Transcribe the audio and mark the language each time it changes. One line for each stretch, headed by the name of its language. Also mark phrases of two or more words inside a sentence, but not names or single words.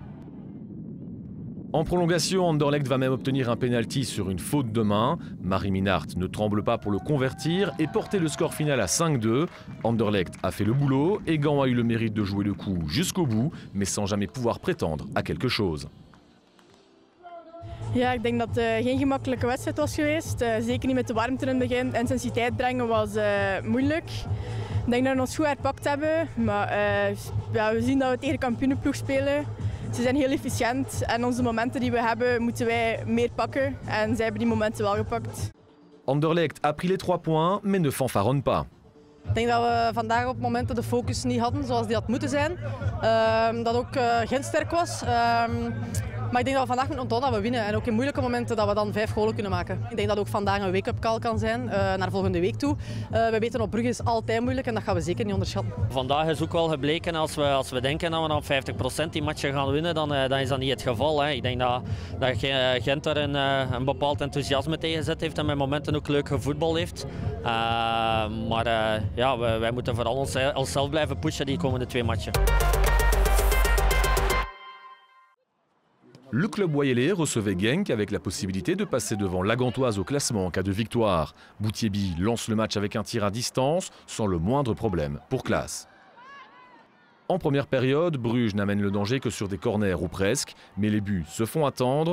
French: En prolongation, Anderlecht va même obtenir un pénalty sur une faute de main. Marie Minart ne tremble pas pour le convertir et porter le score final à 5-2. Anderlecht a fait le boulot et Gand a eu le mérite de jouer le coup jusqu'au bout, mais sans jamais pouvoir prétendre à quelque chose.
Dutch: Ja, ik denk dat het geen gemakkelijke wedstrijd was geweest. Zeker niet met de warmte in het begin. Intensiteit brengen was moeilijk. Ik denk dat we ons goed herpakt hebben. Maar ja, we zien dat we tegen de kampioenenploeg spelen. Ze zijn heel efficiënt en onze momenten die we hebben moeten wij meer pakken. En zij hebben die momenten wel gepakt.
French: Anderlecht a pris les 3 points, mais ne fanfaronne pas.
Dutch: Ik denk dat we vandaag op momenten de focus niet hadden zoals die had moeten zijn. Dat ook Gent sterk was. Maar ik denk dat we vandaag moeten onthouden dat we winnen. En ook in moeilijke momenten dat we dan 5 golen kunnen maken. Ik denk dat ook vandaag een
English: wake-up call
Dutch: kan zijn naar volgende week toe. We weten op Brugge is altijd moeilijk en dat gaan we zeker niet onderschatten. Vandaag is ook wel gebleken als we denken dat we dan 50% die matchen gaan winnen, dan is dat niet het geval. Hè. Ik denk dat Gent er een bepaald enthousiasme tegen zet heeft en met momenten ook leuk gevoetbal heeft. Maar ja, wij moeten vooral onszelf blijven pushen die komende 2 matchen.
French: Le club Wayelais recevait Genk avec la possibilité de passer devant la Gantoise au classement en cas de victoire. Boutiebi lance le match avec un tir à distance sans le moindre problème pour Claas. En première période, Bruges n'amène le danger que sur des corners ou presque, mais les buts se font attendre.